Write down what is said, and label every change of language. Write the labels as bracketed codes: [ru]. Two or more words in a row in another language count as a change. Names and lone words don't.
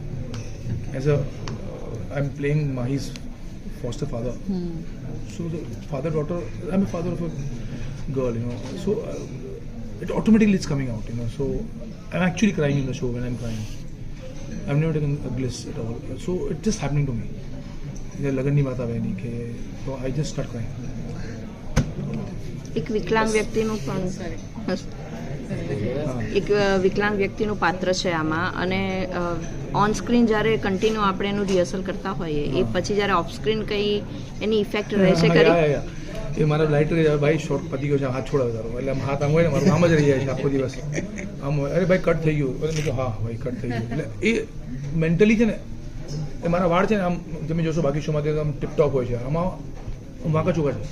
[en] I'm playing Mahi's foster father. So the father-daughter, I'm a father of a girl, So it automatically is coming out, So I'm actually crying in the show when I'm crying. I've never taken a gliss at all. So it's just happening to me. [hi] लगन नहीं बात आवे नहीं कि [en] so I just start crying. [gu] એક વિકલાંગ વ્યક્તિનું પણ એક વિકલાંગ વ્યક્તિનું પાત્ર છે આમાં અને [en] on screen [gu] જ્યારે કન્ટિન્યુ આપણે એનું રિહર્સલ કરતા હોઈએ એ પછી જ્યારે [en] off screen [gu] કઈ એની ઇફેક્ટ રહેશે કરી એ મારા લાઇટર ભાઈ શોર્ટ પતી ગયો છે હાથ છોડાવે તારો એટલે હાથ આમ હોય ને મારું આમ જ રહી જાય છે આખો દિવસ આમ હોય અરે ભાઈ કટ થઈ ગયું એટલે મેં હા ભાઈ કટ થઈ ગયું એટલે એ મેન્ટલી છે ને એ મારા વાળ છે ને આમ તમે જોશો બાકી શોમાં આમ ટીપટોપ હોય છે આમાં વાંકા ચોકા છે